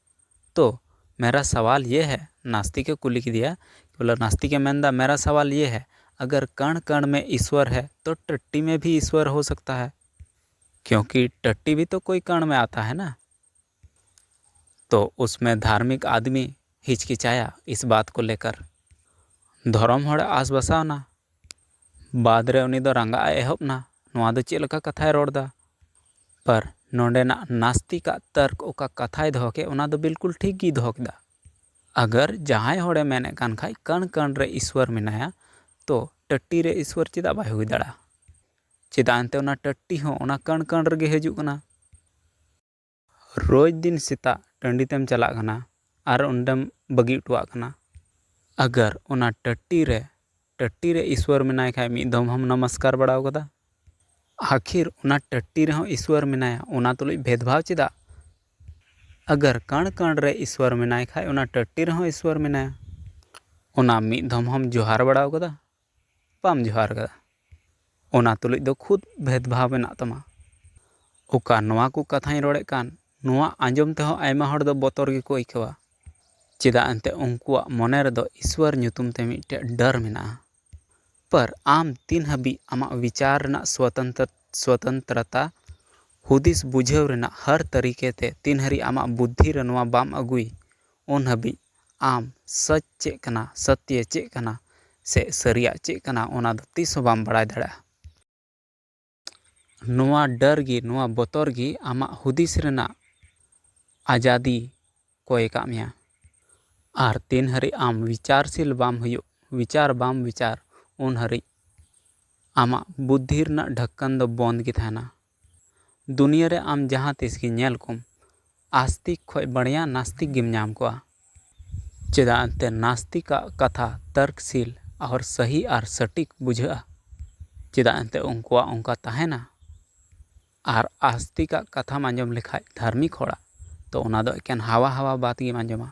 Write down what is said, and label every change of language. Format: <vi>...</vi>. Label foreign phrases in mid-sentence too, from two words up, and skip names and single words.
<hi>तो मेरा सवाल ये है नास्तिक कुली की दिया बोला नास्तिक मेंदा मेरा सवाल ये है अगर कण कण में ईश्वर है तो टट्टी में भी ईश्वर हो सकता है क्योंकि टट्टी भी तो कोई कण में आता है ना। तो उसमें धार्मिक आदमी हिचकिचाया इस बात को लेकर।</hi> <sat>धर्म होड़ आस बसावना बाद रे उनी दो रंगा एहबना नोआ दो चेद लेका कथाय रोड़दा। पर नोंडेना नास्तिक तर्क ओका कथाय दोहो के ओना दो बिल्कुल ठीक गी दोहो केदा। अगर जहां होड़े मेने कान खाय कण कण रे ईश्वर मेनाया तो टट्टी रे ईश्वर चेदा बाय हुई दाड़ा। चेदा अंते ओना टट्टी हो ओना कण कण रेगे हिजुग कना। रोज दिन सेता टंडी तेम चलाग कना आर उंडेम बगी उटुआग कना। अगर ओना टट्टी रे ईश्वर मेनाय खाय मिद दम हम नमस्कार बड़ाव कदा। आखिर ओना टट्टी रे हो ईश्वर मेनाया ओना तुलुई भेदभाव चेदा। अगर कण कण रे ईश्वर मेनाय खाय ओना टट्टी रे हो ईश्वर मेनाया ओना मिद दम हम जोहार बड़ाव कदा पाम जोहार कदा। ओना तुलुई दो खुद भेदभाव मेना तमा। ओका नोआ को कथाई रोड़े कान नोआ आंजोम तेहो आयमा होड़ दो बोतर गे को इकवा। चेदा अंते उनकुआ मने रे दो ईश्वर ᱧᱩᱛᱩᱢ ते मिटे डर मेना। पर आम तीन हबी आमा विचार ना स्वतंत्रता हुदिस बुझेव रेना</sat> <hi>हर तरीके</hi> <sat>ते तीन हरी आमा बुद्धि रे नोआ बाम अगुई उन हबी आम सच चे कना सत्य चे कना से सरिया चे कना ओना दो तीस हो बाम बड़ाय दाड़ा। नोआ डर गी नोआ बोतर गी आमा हुदिस रेना आज़ादी को एका मिया। आर तीन हरी आम विचारशील बाम हुयो विचार बाम विचार उन हरी आमा बुद्धि रेना ढक्कन दो बंद गी थाना। दुनिया रे आम जहां तिस गी नेल कुम आस्तिक खोय बढ़िया नास्तिक गिम नाम कोआ। चेदा अंते नास्तिक कथा</sat> <hi>तर्कशील और सही और सटीक</hi> <sat>बुझा। चेदा अंते उनकुआ उनका तहेना और आस्तिक कथा आंजोम लेखाय धार्मिक होड़ा तो ओना दो एकेन हवा हवा बात गी आंजोमा।</sat>